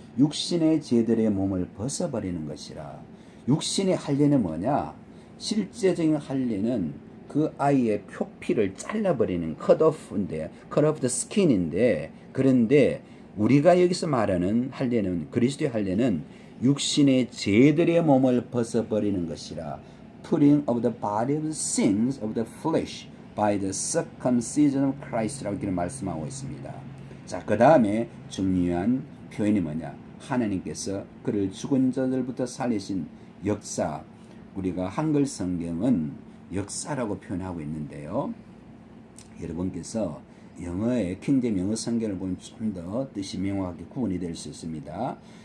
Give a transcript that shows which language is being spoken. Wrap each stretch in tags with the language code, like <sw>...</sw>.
<ko>육신의 죄들의 몸을 벗어버리는 것이라. 육신의 할례는 뭐냐? 실제적인 할례는 그 아이의 표피를 잘라버리는</ko> <en>cut off the skin</en> <ko>인데, 그런데 우리가 여기서 말하는 할례는, 그리스도의 할례는 육신의 죄들의 몸을 벗어버리는 것이라.</ko> <en>putting of the body of the sins of the flesh by the circumcision of Christ라고</en> <ko>이렇게 말씀하고 있습니다. 그 다음에 중요한 표현이 뭐냐? 하나님께서 그를 죽은 자들부터 살리신 역사. 우리가 한글 성경은 역사라고 표현하고 있는데요. 여러분께서 영어의 킹제임 영어 성경을 보면 좀 더 뜻이 명확하게 구분이 될 수 있습니다.</ko>